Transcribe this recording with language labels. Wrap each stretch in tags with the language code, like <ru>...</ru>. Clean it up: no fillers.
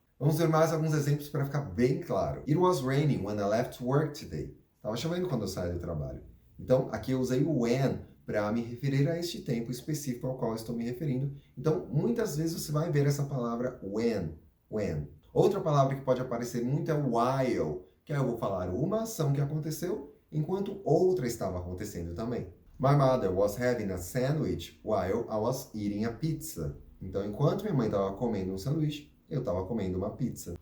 <pt>Vamos ver mais alguns exemplos para ficar bem claro.</pt> <en>It was raining when I left work today.</en> <pt>Estava chovendo quando eu saí do trabalho. Então aqui eu usei o when para me referir a este tempo específico ao qual eu estou me referindo. Então, muitas vezes você vai ver essa palavra when. Outra palavra que pode aparecer muito é while, que aí eu vou falar uma ação que aconteceu, enquanto outra estava acontecendo também.</pt> <en>My mother was having a sandwich while I was eating a pizza.</en> <pt>Então, enquanto minha mãe estava comendo um sanduíche, eu estava comendo uma pizza.</pt>